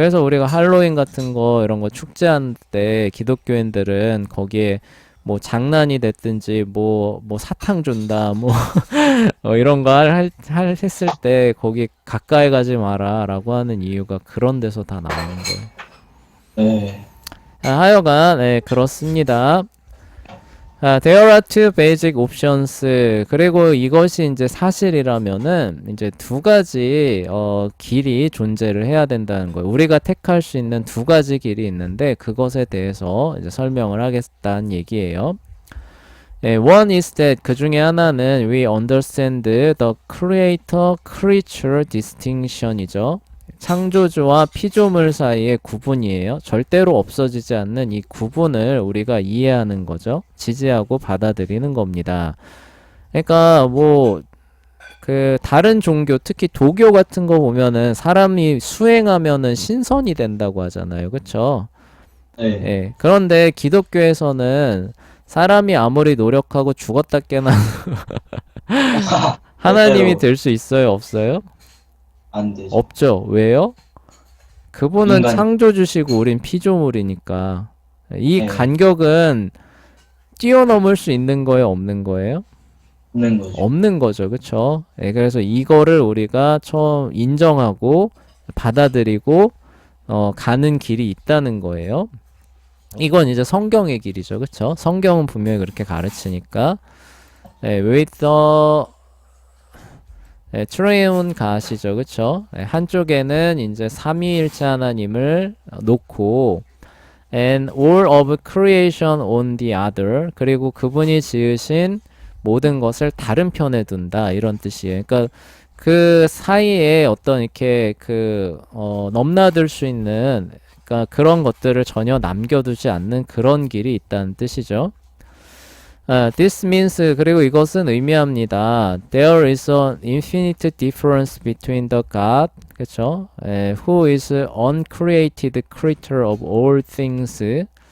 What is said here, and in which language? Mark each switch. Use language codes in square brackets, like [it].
[ko] 그래서 우리가 할로윈 같은 거 이런 거 축제할 때 기독교인들은 거기에 뭐 장난이 됐든지 뭐 사탕 준다 뭐 이런 거 했을 때 거기 가까이 가지 마라라고 하는 이유가 그런 데서 다 나오는 거예요. 네. 하여간 그렇습니다. [en] There are two basic options. [ko] 그리고 이것이 이제 사실이라면은 이제 두 가지 길이 존재를 해야 된다는 거예요. 우리가 택할 수 있는 두 가지 길이 있는데 그것에 대해서 이제 설명을 하겠다는 얘기예요. [en] One is that [ko] 그 중에 하나는 [en] we understand the creator creature distinction이죠. [ko] 창조주와 피조물 사이의 구분이에요. 절대로 없어지지 않는 이 구분을 우리가 이해하는 거죠. 지지하고 받아들이는 겁니다. 그러니까 뭐 그 다른 종교, 특히 도교 같은 거 보면은 사람이 수행하면은 신선이 된다고 하잖아요. 그쵸? 네. 예. 그런데 기독교에서는 사람이 아무리 노력하고 죽었다 깨나 하나님이 절대로 될 수 있어요? 없어요? 안 되죠. 없죠. 왜요? 그분은 인간, 창조주시고 우린 피조물이니까. 이 네. 간격은 뛰어넘을 수 있는 거예요? 없는 거예요? 없는 거죠. 없는 거죠. 그쵸? 예, 그래서 이거를 우리가 처음 인정하고 받아들이고 가는 길이 있다는 거예요. 이건 이제 성경의 길이죠. 그쵸? 성경은 분명히 그렇게 가르치니까. [en] with the [ko] 트레이온 가시죠. 그쵸? 한쪽에는 이제 삼위일체 하나님을 놓고 [en] and all of creation on the other. [ko] 그리고 그분이 지으신 모든 것을 다른 편에 둔다. 이런 뜻이에요. 그러니까 그 사이에 어떤 이렇게 넘나들 수 있는 그러니까 그런 것들을 전혀 남겨두지 않는 그런 길이 있다는 뜻이죠. [en] This means [ko] 그리고 이것은 의미합니다. [en] There is an infinite difference between the God, [ko] 그렇죠? [en] Who is uncreated creator of all things.